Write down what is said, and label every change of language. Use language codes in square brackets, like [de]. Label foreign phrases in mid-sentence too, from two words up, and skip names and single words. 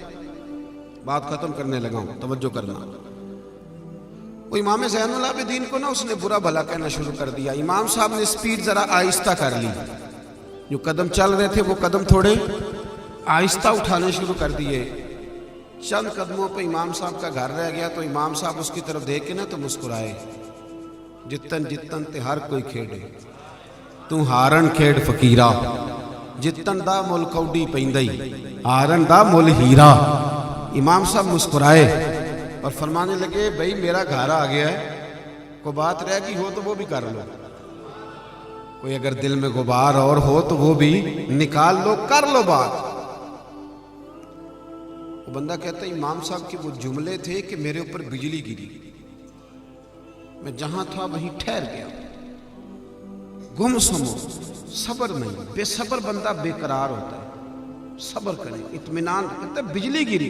[ur] بات ختم کرنے لگا ہوں، توجہ کرنا۔ وہ امام زین العابدین کو نا اس نے برا بھلا کہنا شروع کر دیا۔ امام صاحب نے سپیڈ ذرا آہستہ کر لی، جو قدم چل رہے تھے وہ قدم تھوڑے آہستہ اٹھانے شروع کر دیے۔ چند قدموں پہ امام صاحب کا گھر رہ گیا تو امام صاحب اس کی طرف دیکھ کے نا تو مسکرائے، [pa] جتن جتن تے ہر کوئی کھیڑے تو ہارن کھیڑ فقیرہ، جتن دا مل کوڈی پیندئی ہارن دا مل ہیرا۔ [ur] امام صاحب مسکرائے اور فرمانے لگے بھئی میرا گھر آ گیا ہے، کوئی بات رہ گئی ہو تو وہ بھی کر لو، کوئی اگر دل میں غبار اور ہو تو وہ بھی نکال لو، کر لو بات۔ وہ بندہ کہتا ہے امام صاحب کے وہ جملے تھے کہ میرے اوپر بجلی گری، میں جہاں تھا وہیں ٹھہر گیا، گم سمو، صبر نہیں، بے صبر بندہ بے قرار ہوتا ہے، صبر کریں، اطمینان، کہتا ہے بجلی گری۔